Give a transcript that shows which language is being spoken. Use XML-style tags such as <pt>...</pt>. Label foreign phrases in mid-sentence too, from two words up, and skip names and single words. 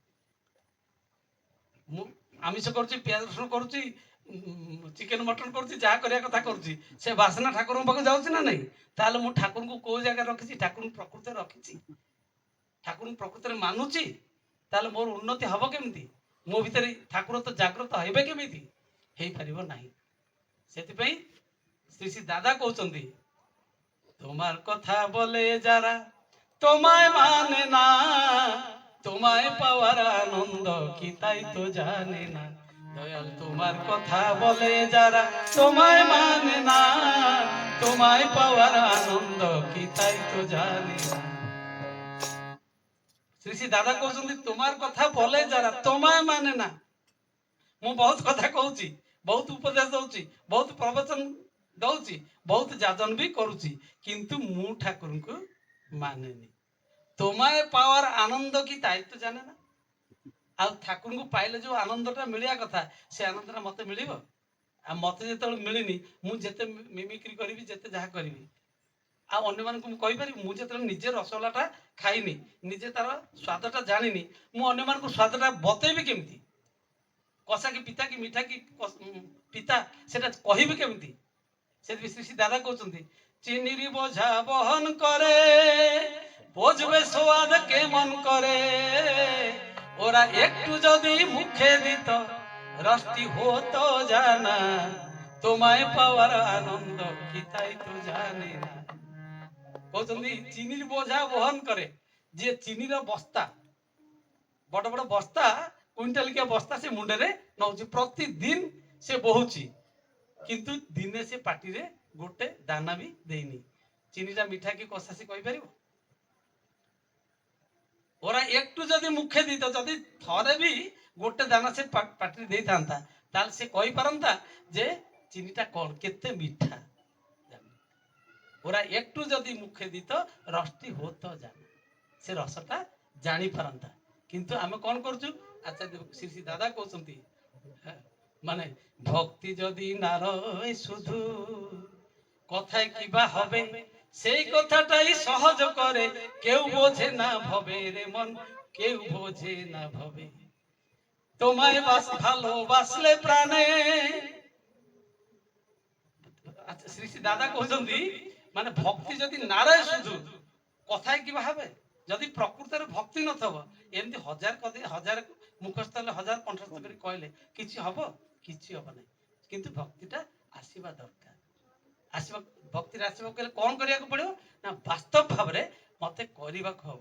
<or>ମୁଁ ଆମିଷ କରୁଛି, ପିଆଜ ରସୁଣ କରୁଛି, ଚିକେନ ମଟନ କରୁଛି, ଯାହା କରିବା କଥା କରୁଛି, ସେ ବାସ୍ନା ଠାକୁରଙ୍କ ପାଖକୁ ଯାଉଛି ନା ନାଇଁ? ତାହେଲେ ମୁଁ ଠାକୁରଙ୍କୁ କୋଉ ଜାଗାରେ ରଖିଛି? ଠାକୁରଙ୍କୁ ପ୍ରକୃତରେ ରଖିଛି, ଠାକୁରଙ୍କୁ ପ୍ରକୃତରେ ମାନୁଛି, ତାହେଲେ ମୋର ଉନ୍ନତି ହବ କେମିତି? ମୋ ଭିତରେ ଠାକୁର ତ ଜାଗ୍ରତ ହେବେ କେମିତି? ହେଇପାରିବ ନାହିଁ। ସେଥିପାଇଁ ଶ୍ରୀ ଶ୍ରୀ ଦାଦା କହୁଛନ୍ତି</or> <bn>তোমার কথা বলে যারা তোমায় মানে না, তোমায় পাওয়ার আনন্দ কি তাই তো জানে না। দয়াল তোমার কথা বলে যারা তোমায় মানে না, তোমায় পাওয়ার আনন্দ কি তাই তো জানে না। শ্রী শ্রী দাদা কହୁଛନ୍ତି তোমার কথা বলে যারা তোমায় মানে না।</bn> <or>ମୁଁ ବହୁତ କଥା କହୁଛି, ବହୁତ ଉପଦେଶ ଦଉଛି, ବହୁତ ପ୍ରବଚନ ଦଉଛି, ବହୁତ ଯାଜନ ବି କରୁଛି, କିନ୍ତୁ ମୁଁ ଠାକୁରଙ୍କୁ ମାନେନି।</or> <bn>তোমায় পাওয়ার আনন্দ কি তাই তো জানে না।</bn> <or>ଆଉ ଠାକୁରଙ୍କୁ ପାଇଲେ ଯୋଉ ଆନନ୍ଦଟା ମିଳିବା କଥା, ସେ ଆନନ୍ଦଟା ମତେ ମିଳିବ? ଆଉ ମତେ ଯେତେବେଳେ ମିଳିନି, ମୁଁ ଯେତେ ମିମିକ୍ରି କରିବି, ଯେତେ ଯାହା କରିବି, ଆଉ ଅନ୍ୟମାନଙ୍କୁ ମୁଁ କହିପାରିବି? ମୁଁ ଯେତେବେଳେ ନିଜେ ରସଗୋଲାଟା ଖାଇନି, ନିଜେ ତାର ସ୍ୱାଦଟା ଜାଣିନି, ମୁଁ ଅନ୍ୟମାନଙ୍କୁ ସ୍ୱାଦଟା ବତେଇବି କେମିତି? କଷା କି ପିତା କି ମିଠା କି ପିତା, সেটা କହିବି କେମିତି?</or> <bn>সেটা শ্রী শ্রী দাদা কହୁଛନ୍ତି চিনির বোঝা বহন করে বুঝবে স্বাদ কেমন করে, ওরা একটু যদি মুখে দিত রসটি হতো জানা, তোমায় পাওয়ার আনন্দ কি তাই তো জানে না।</bn> <or>কହୁଛନ୍ତି</or> <bn>চিনির বোঝা বহন করে,</bn> <or>ଯେ ଚିନିର ବସ୍ତା, ବଡ଼ ବଡ଼ ବସ୍ତା, କୁଇଣ୍ଟାଲିକିଆ ବସ୍ତା ସେ ମୁଣ୍ଡରେ ନଉଛି, ପ୍ରତିଦିନ ସେ ବହୁଛି, କିନ୍ତୁ ଦିନେ ସେ ପାଟିରେ ଗୋଟେ ଦାନା ବି ଦେଇନି। ଚିନିଟା ମିଠା କି କଷା ସେ କହିପାରିବ?</or> <bn>ওরা একটু যদি মুখে দিত,</bn> <or>ଯଦି ଥରେ ବି ଗୋଟେ ଦାନା ସେ ପାଟିରେ ଦେଇଥାନ୍ତା, ତାହେଲେ ସେ କହିପାରନ୍ତା ଯେ ଚିନିଟା କଣ, କେତେ ମିଠା।</or> <bn>ওরা একটু যদি মুখে দিত রসটি হতো জানা,</bn> <or>ସେ ରସଟା ଜାଣିପାରନ୍ତା। কিন্তু ଆମେ କଣ କରୁଛୁ?</or> <bn>আচ্ছা শ্রী শ্রী দাদা কହୁଛନ୍ତି মানে ভক্তি যদি না রয় শুধু, কথায় কিবা হবে, সেই কথাটাই সহজ করে কেউ বোঝে না ভবে রে মন, কেউ বোঝে না ভবে। তোমায় ভালোবাসলে প্রাণে, আচ্ছা শ্রী শ্রী দাদা কହୁଛନ୍ତି মানে ভক্তি যদি না রয় শুধু, কথায় কিবা হবে?</bn> <or>ଯଦି ପ୍ରକୃତରେ ଭକ୍ତି ନଥିବ, ଏମିତି ହଜାର ମୁଖସ୍ଥ ହେଲେ, ହଜାର କଣ୍ଠସ୍ଥ କରି କହିଲେ କିଛି ହବ? କିଛି ହବ ନାହିଁ। କିନ୍ତୁ ଭକ୍ତିଟା ଆସିବା ଦରକାର। ଆସିବା, ଭକ୍ତିରେ ଆସିବାକୁ ହେଲେ କଣ କରିବାକୁ ପଡିବ? ନା ବାସ୍ତବ ଭାବରେ ମତେ କରିବାକୁ ହବ।</or>